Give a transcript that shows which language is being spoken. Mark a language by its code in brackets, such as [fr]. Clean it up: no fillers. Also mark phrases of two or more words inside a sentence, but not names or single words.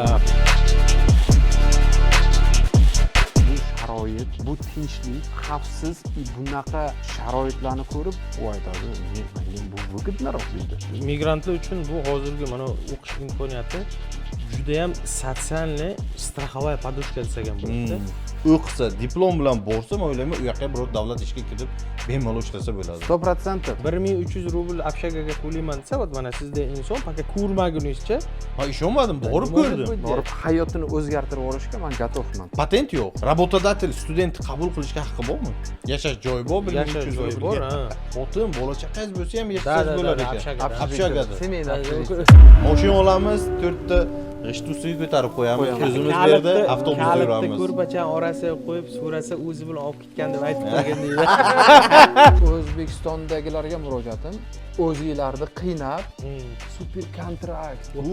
[uz] Bu sharoit, bu tinchlik, xavfsiz bunaqa sharoitlarni ko'rib, u aytadi, men bu vaqtlaroq deydi. Migrantlar uchun bu hozirgi mana o'qish imkoniyati juda ham [ru] социальный страховая подушка [uz] desak ham bo'ladi. O'qisa, diplom bilan borsa, men o'ylayman, u yoqqa biror davlat ishga kirib bemalol ishlasa bo'ladi. 100%. 1300 rubl общагаga to'layman desa, вот mana sizda inson faqat ko'rmagunizcha, Ha, ishonmadim, borib ko'rdim. Borib hayotini o'zgartirib olishga men gatovman. Patent yo'q. Работодатель student qabul qilishga haqqi bormi? Yashash joyi bor, yashash joyi bor, ha. Xotin, bola chaqangiz bo'lsa ham yashash bo'lar ekan. Общагada. Семейный. Mashina olamiz, 4 ta g'ishtusiga ko'tarib qo'yamiz. O'zimiz bu yerda avtobusda yuramiz. Ko'rpacha orasiga qo'yib, so'rasa o'zi bilan olib ketgan deb aytib qo'ygan deydi. O'zbekistondagilarga murojaatim, o'zinglarni qiynab, super kontrakt.